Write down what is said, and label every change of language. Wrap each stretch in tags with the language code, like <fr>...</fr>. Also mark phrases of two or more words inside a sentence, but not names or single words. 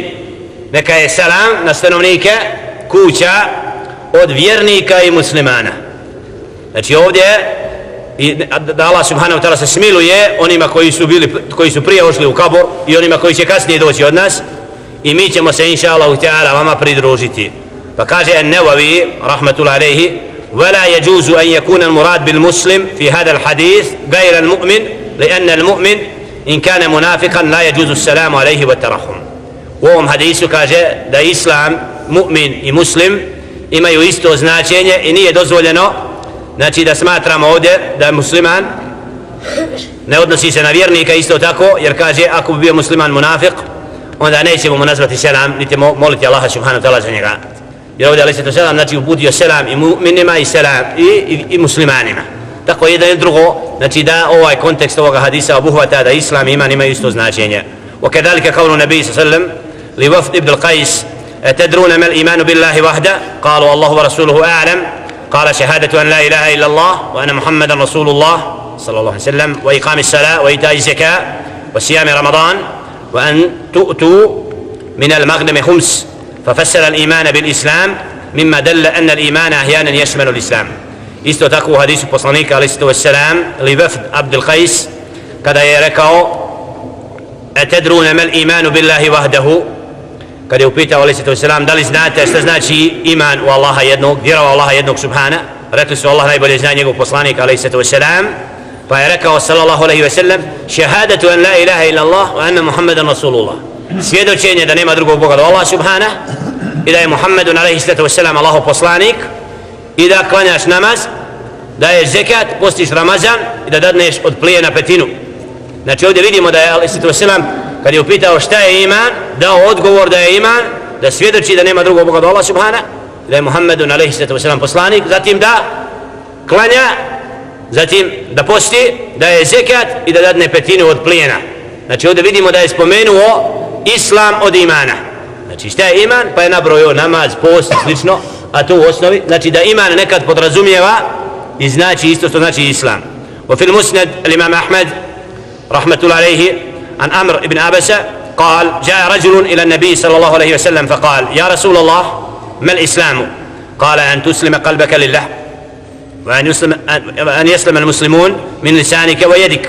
<bs>Neka je selam na stanovnike kuća od vjernika i muslimana. Znači ovdje da Allah</bs> <ar>سبحانه وتعالى</ar> <bs>se smiluje onima koji su prije ušli u kabur i onima koji će kasnije doći od nas, i mi ćemo se</bs> <ar>إن شاء الله تعالى</ar> <bs>vama pridružiti. Pa kaže</bs> <ar>an-Nawawi رحمة الله عليه: ولا يجوز أن يكون المراد بالمسلم في هذا الحديث غير المؤمن لأن المؤمن إن كان منافقا لا يجوز السلام عليه والترحم.</ar> <bs>U ovom hadisu kaže da Islam, mu'min i muslim imaju isto značenje i nije dozvoljeno, znači da smatramo ovdje da je musliman ne odnosi se na vjernika isto tako, jer kaže ako bi bio musliman munafik onda nećemo mu nazvati selam niti moliti Allaha</bs> <ar>سبحانه وتعالى</ar> <bs>za njega, jer ovdje</bs> <ar>عليه السلام</ar> <bs>znači uputio selam i mu'minima i selam i muslimanima. Tako jedan i drugo, znači da ovaj kontekst ovoga hadisa obuhvata da Islam i iman imaju isto značenje.</bs> <ar>وكذلك قول النبي صلى الله عليه وسلم لوفد ابن القيس: أتدرون ما الإيمان بالله وحده؟ قالوا الله ورسوله أعلم. قال: شهادة أن لا إله إلا الله وأن محمدا رسول الله صلى الله عليه وسلم وإقام الصلاة وإيتاء الزكاة وصيام رمضان وأن تؤتوا من المغنم خمس. ففسر الإيمان بالإسلام مما دل أن الإيمان أحيانا يشمل الإسلام.</ar> <bs>Isto tako u hadisu poslanika</bs> <ar>عليه السلام لوفد</ar> <bs>Abdul Qais kada je rekao:</bs> <ar>أتدرون ما الإيمان بالله وحده,</ar> <bs>kada je upitao alejhi selam da li znate šta znači iman u Allaha jednog, vjera u Allaha jednog subhana, rekli su Allah najbolje zna, njegov poslanik</bs> <ar>عليه السلام,</ar> <bs>pa je rekao</bs> <ar>صلى الله عليه وسلم: شهادة أن لا إله إلا الله وأن محمدا رسول الله,</ar> <bs>svjedočenje da nema drugog boga do Allah subhana i da je Muhammedun</bs> <ar>عليه السلام</ar> <bs>Allahov poslanik, i da klanjaš namaz, daješ zekat, postiš Ramazan i da dadneš od plijena petinu. Znači ovdje vidimo da je</bs> <ar>عليه السلام</ar> <bs>kad je upitao šta je iman, dao odgovor da je iman da svjedoči da nema drugog boga do Allah subhana, da je Muhammedun</bs> <ar>عليه السلام</ar> <bs>poslanik, zatim da klanja, zatim da posti, da je zekat i da dadne petinu od plijena. Znači ovdje vidimo da je spomenuo islam od imana. Znači šta je iman? Pa je nabrojio namaz, post i slično, a to u osnovi, znači da iman nekad podrazumijeva i znači isto što znači islam.</bs> <ar>وفي المسند الإمام أحمد رحمة الله عليه عن عمرو بن عبسة قال جاء رجل إلى النبي صلى الله عليه وسلم فقال يا رسول الله ما الإسلام؟ قال أن تسلم قلبك لله وأن يسلم المسلمون من لسانك ويدك.</ar>